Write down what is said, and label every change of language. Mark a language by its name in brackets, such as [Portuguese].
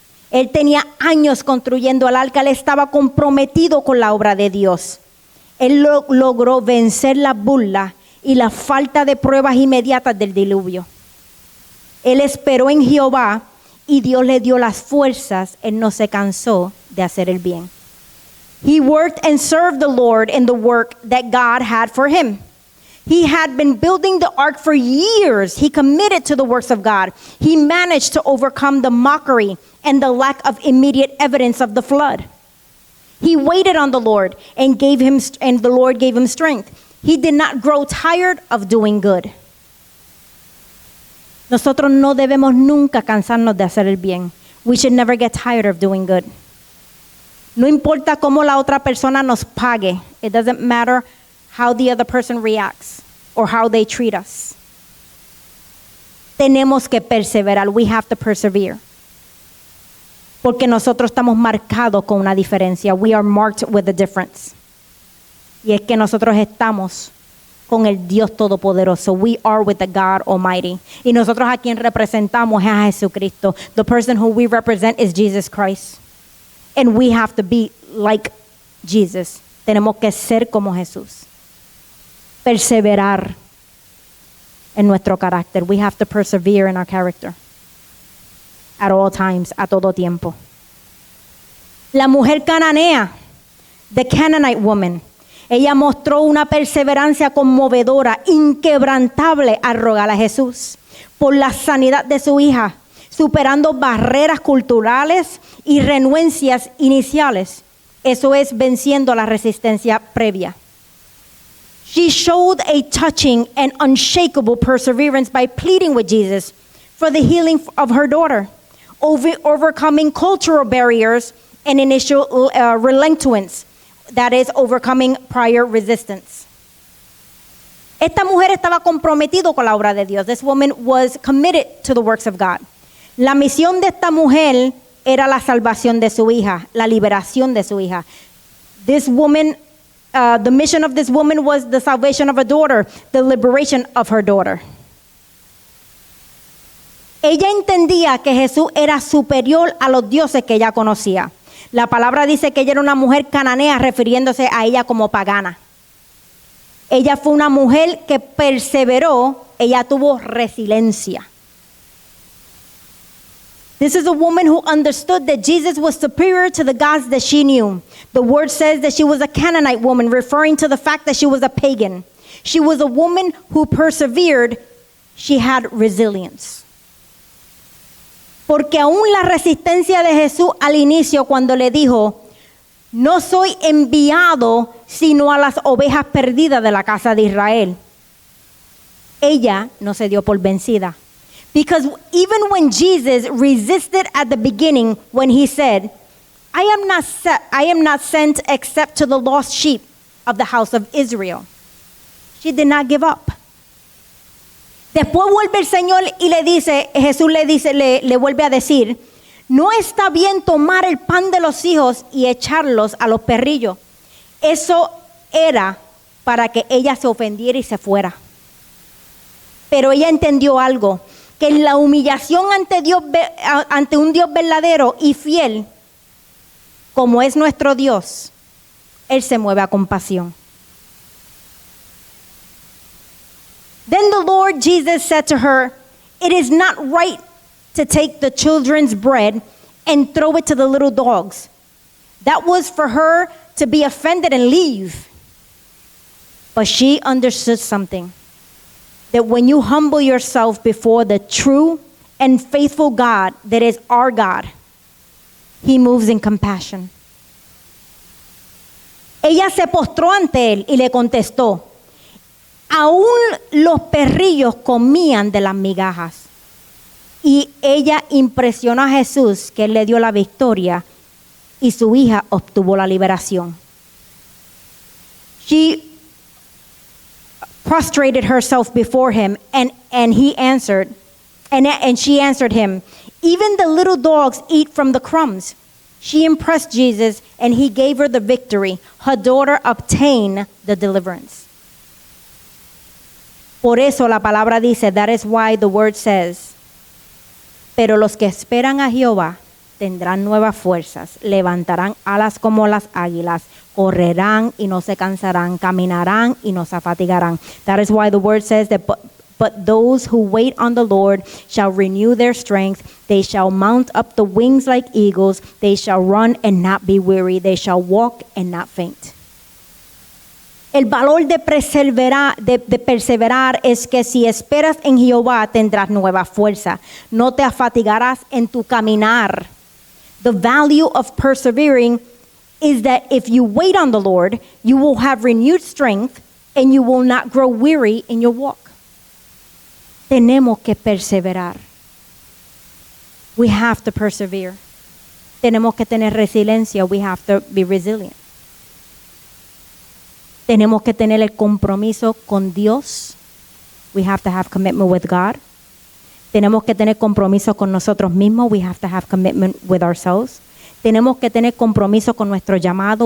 [Spanish] Él tenía años construyendo el arca, él estaba comprometido con la obra de Dios. Él logró vencer la burla y la falta de pruebas inmediatas del diluvio. Él esperó en Jehová y Dios le dio las fuerzas. Él no se cansó de hacer el bien. [English] He worked and served the Lord in the work that God had for him. He had been building the ark for years. He committed to the works of God. He managed to overcome the mockery and the lack of immediate evidence of the flood. He waited on the Lord and the Lord gave him strength. He did not grow tired of doing good. [Spanish] Nosotros no debemos nunca cansarnos de hacer el bien. [English] We should never get tired of doing good. [Spanish] No importa cómo la otra persona nos pague. [English] It doesn't matter how the other person reacts or how they treat us. [Spanish] Tenemos que perseverar. [English] We have to persevere. [Spanish] Porque nosotros estamos marcados con una diferencia. [English] We are marked with a difference. [Spanish] Y es que nosotros estamos con el Dios Todopoderoso. [English] We are with the God Almighty. [Spanish] Y nosotros a quien representamos es a Jesucristo. [English] The person who we represent is Jesus Christ. And we have to be like Jesus. [Spanish] Tenemos que ser como Jesús. Perseverar en nuestro carácter. [English] We have to persevere in our character. At all times, [Spanish] a todo tiempo. La mujer cananea, [English] the Canaanite woman, [Spanish] ella mostró una perseverancia conmovedora, inquebrantable al rogar a Jesús por la sanidad de su hija, superando barreras culturales y renuencias iniciales. Eso es venciendo la resistencia previa. [English] She showed a touching and unshakable perseverance by pleading with Jesus for the healing of her daughter, overcoming cultural barriers and initial reluctance, that is, overcoming prior resistance. [Spanish] Esta mujer estaba comprometida con la obra de Dios. [English] This woman was committed to the works of God. [Spanish] La misión de esta mujer era la salvación de su hija, la liberación de su hija. [English] This woman, the mission of this woman was the salvation of her daughter, the liberation of her daughter. [Spanish] Ella entendía que Jesús era superior a los dioses que ella conocía. La palabra dice que ella era una mujer cananea, refiriéndose a ella como pagana. Ella fue una mujer que perseveró, ella tuvo resiliencia. [English] This is a woman who understood that Jesus was superior to the gods that she knew. The word says that she was a Canaanite woman, referring to the fact that she was a pagan. She was a woman who persevered. She had resilience. [Spanish] Porque aún la resistencia de Jesús al inicio, cuando le dijo, no soy enviado sino a las ovejas perdidas de la casa de Israel, ella no se dio por vencida. [English] Because even when Jesus resisted at the beginning, when he said, I am not sent except to the lost sheep of the house of Israel, she did not give up. [Spanish] Después vuelve el Señor y le dice, Jesús le vuelve a decir, no está bien tomar el pan de los hijos y echarlos a los perrillos. Eso era para que ella se ofendiera y se fuera. Pero ella entendió algo, que en la humillación ante un Dios verdadero y fiel, como es nuestro Dios, Él se mueve a compasión. [English] Then the Lord Jesus said to her, it is not right to take the children's bread and throw it to the little dogs. That was for her to be offended and leave. But she understood something, that when you humble yourself before the true and faithful God that is our God, He moves in compassion. [Spanish] Ella se postró ante él y le contestó, aún los perrillos comían de las migajas. Y ella impresionó a Jesús, que él le dio la victoria, y su hija obtuvo la liberación. [English] She prostrated herself before him, and he answered, and she answered him, even the little dogs eat from the crumbs. She impressed Jesus, and he gave her the victory. Her daughter obtained the deliverance. [Spanish] Por eso la palabra dice, [English] that is why the word says, [Spanish] pero los que esperan a Jehová tendrán nuevas fuerzas, levantarán alas como las águilas, correrán y no se cansarán, caminarán y no se fatigarán. [English] That is why the word says that, but those who wait on the Lord shall renew their strength. They shall mount up the wings like eagles. They shall run and not be weary. They shall walk and not faint. [Spanish] El valor de perseverar es que si esperas en Jehová tendrás nueva fuerza. No te afatigarás en tu caminar. [English] The value of persevering is that if you wait on the Lord, you will have renewed strength and you will not grow weary in your walk. [Spanish] Tenemos que perseverar. [English] We have to persevere. [Spanish] Tenemos que tener resiliencia. [English] We have to be resilient. [Spanish] Tenemos que tener el compromiso con Dios. [English] We have to have commitment with God. [Spanish] Tenemos que tener compromiso con nosotros mismos. [English] We have to have commitment with ourselves. [Spanish] Tenemos que tener compromiso con nuestro llamado.